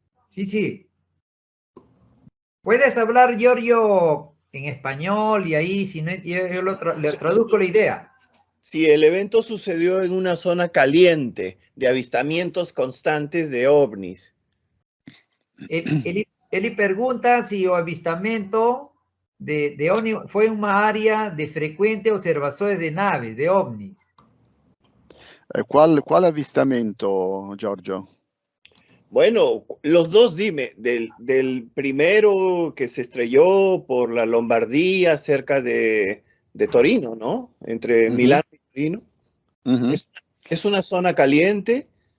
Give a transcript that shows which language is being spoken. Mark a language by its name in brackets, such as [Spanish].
[Spanish] Sí, sí. Puedes hablar, Giorgio, en español y ahí, si no, yo le traduzco la idea. Si el evento sucedió en una zona caliente de avistamientos constantes de ovnis. [Portuguese] Ele pergunta se o avistamento de OVNI foi uma área de frequente observações de naves, de OVNIs. [Spanish] ¿Cuál avistamiento, Giorgio? Bueno, los dos dime, del primero que se estrelló por la Lombardía cerca de Torino, ¿no? Entre Milán y Torino. Es una zona caliente.